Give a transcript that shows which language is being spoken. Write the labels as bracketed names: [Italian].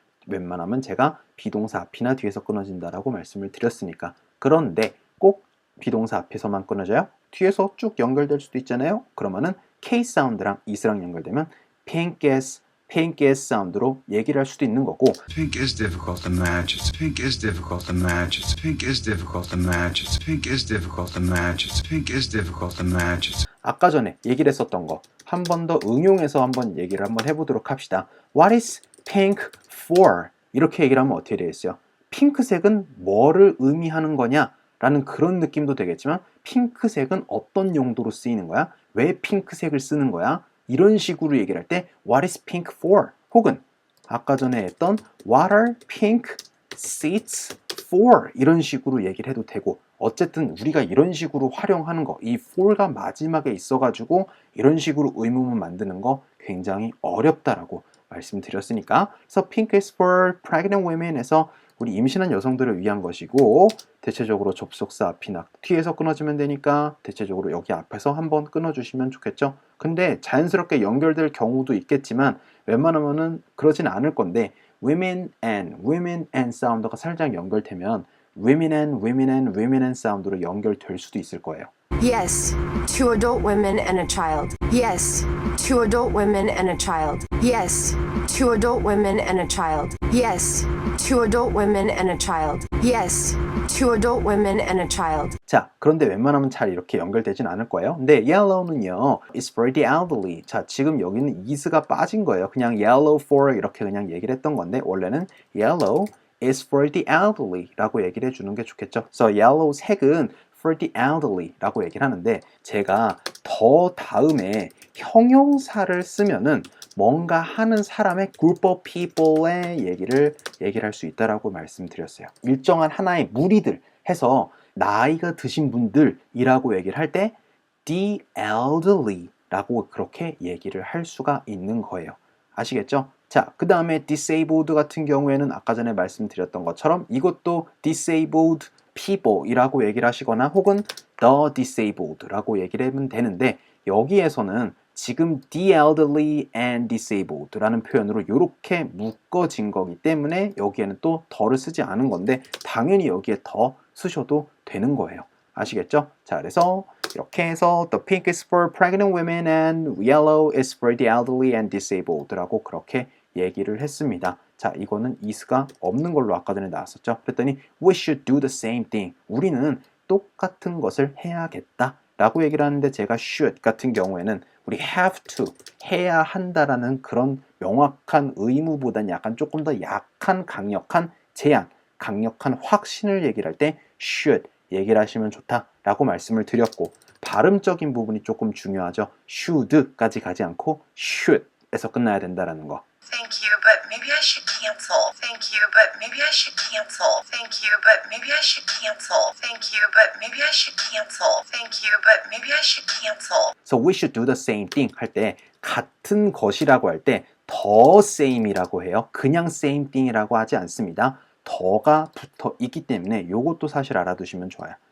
[Korean] 웬만하면 제가 비동사 앞이나 뒤에서 끊어진다라고 말씀을 드렸으니까. 그런데 꼭 비동사 앞에서만 끊어져요? 뒤에서 쭉 연결될 수도 있잖아요. 그러면은 K 사운드랑 is랑 연결되면 pink is 사운드로 얘기를 할 수도 있는 거고, [English] Pink is difficult to match. Pink is difficult to match. Pink is difficult to match. Pink is difficult to match. Pink is difficult to match. [Korean] 아까 전에 얘기를 했었던 거 한 번 더 응용해서 한번 얘기를 한번 해보도록 합시다. [English] What is pink for? [Korean] 이렇게 얘기를 하면 어떻게 되겠어요? 핑크색은 뭐를 의미하는 거냐? 라는 그런 느낌도 되겠지만, 핑크색은 어떤 용도로 쓰이는 거야? 왜 핑크색을 쓰는 거야? 이런 식으로 얘기를 할 때 [English] What is pink for? [Korean] 혹은 아까 전에 했던 [English] What are pink seats for? [Korean] 이런 식으로 얘기를 해도 되고, 어쨌든 우리가 이런 식으로 활용하는 거, 이 for가 마지막에 있어가지고 이런 식으로 의문문 만드는 거 굉장히 어렵다라고 말씀드렸으니까, 그래서 [English] pink is for pregnant women [Korean] 에서 우리 임신한 여성들을 위한 것이고, 대체적으로 접속사 앞이나 뒤에서 끊어지면 되니까 대체적으로 여기 앞에서 한번 끊어주시면 좋겠죠. 근데 자연스럽게 연결될 경우도 있겠지만 웬만하면은 그러진 않을 건데, women and 사운드가 살짝 연결되면 women and 사운드로 연결될 수도 있을 거예요. [English] Yes, 2 adult women and a child. Yes, 2 adult women and a child. Yes, 2 adult women and a child. Yes, 2 adult women and a child. Yes, 2 adult women and a child. [Korean] 자, 그런데 웬만하면 잘 이렇게 연결되진 않을 거예요. 근데 [English] yellow는요, is for the elderly. [Korean] 자, 지금 여기는 is가 빠진 거예요. 그냥 yellow for 이렇게 그냥 얘기를 했던 건데, 원래는 [English] yellow is for the elderly [Korean] 라고 얘기를 해주는 게 좋겠죠. 그래서 yellow 색은 [English] for the elderly [Korean] 라고 얘기를 하는데, 제가 더 다음에 형용사를 쓰면은 뭔가 하는 사람의 [English] group of people [Korean] 의 얘기를 할 수 있다라고 말씀드렸어요. 일정한 하나의 무리들 해서 나이가 드신 분들이라고 얘기를 할 때 [English] the elderly [Korean] 라고 그렇게 얘기를 할 수가 있는 거예요. 아시겠죠? 자, 그 다음에 disabled 같은 경우에는 아까 전에 말씀드렸던 것처럼 이것도 [English] disabled people [Korean] 이라고 얘기를 하시거나 혹은 the disabled 라고 얘기를 하면 되는데, 여기에서는 지금 [English] the elderly and disabled [Korean] 라는 표현으로 이렇게 묶어진 거기 때문에 여기에는 또 더를 쓰지 않은 건데, 당연히 여기에 더 쓰셔도 되는 거예요. 아시겠죠? 자, 그래서 이렇게 해서 [English] the pink is for pregnant women and yellow is for the elderly and disabled [Korean] 라고 그렇게 얘기를 했습니다. 자, 이거는 is가 없는 걸로 아까 전에 나왔었죠. 그랬더니 [English] we should do the same thing. [Korean] 우리는 똑같은 것을 해야겠다 라고 얘기를 하는데, 제가 should 같은 경우에는 우리 have to, 해야 한다라는 그런 명확한 의무보다는 약간 조금 더 약한 강력한 제한, 강력한 확신을 얘기를 할 때 should 얘기를 하시면 좋다라고 말씀을 드렸고, 발음적인 부분이 조금 중요하죠. should까지 가지 않고 should에서 끝나야 된다라는 거. [English] Thank you, but maybe I should cancel. Thank you, but maybe I should cancel. Thank you, but maybe I should cancel. Thank you, but maybe I should cancel. Thank you, but maybe I should cancel. So we should do the same thing [Korean] 할 때 같은 것이라고 할 때 [English] the same이라고 해요. [Korean] 그냥 same thing이라고 하지 않습니다. 더가 붙어 있기 때문에 이것도 사실 알아두시면 좋아요.